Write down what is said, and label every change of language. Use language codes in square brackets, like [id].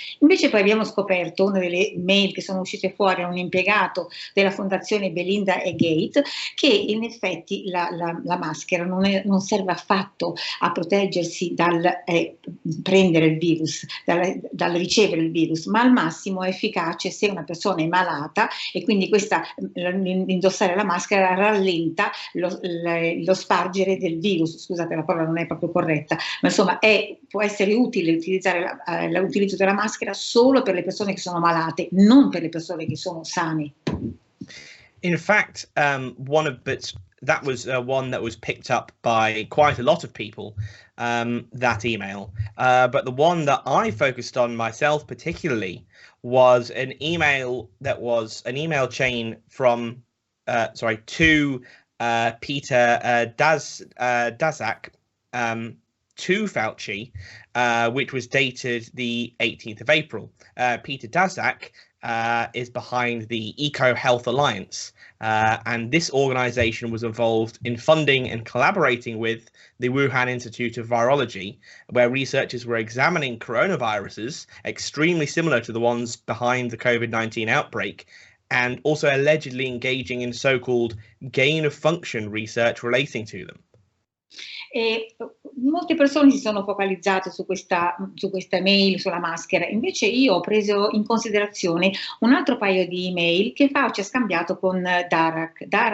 [it] Invece poi abbiamo scoperto, una delle mail che sono uscite fuori a un impiegato della fondazione Melinda e Gates, che in effetti la maschera non serve affatto a proteggersi dal prendere il virus, dal ricevere il virus, ma al massimo è efficace se una persona è malata, e quindi indossare la maschera rallenta lo spargere del virus. Scusate, la parola non è proprio corretta, ma insomma può essere utile utilizzare l'utilizzo della maschera solo per le persone che sono malate, non per le persone che sono sane. [en] In fact, that was one that was picked up by quite a lot of people, that email. But the one that I focused on myself particularly was an email chain from, to Peter Daszak, to Fauci, which was dated the 18th of April. Peter Daszak is behind the EcoHealth Alliance, and this organization was involved in funding and collaborating with the Wuhan Institute of Virology, where researchers were examining coronaviruses extremely similar to the ones behind the COVID-19 outbreak, and also allegedly engaging in so-called gain-of-function research relating to them. [it] E molte persone si sono focalizzate su questa email, sulla maschera, invece io ho preso in considerazione un altro paio di email che Fauci ha scambiato con Daszak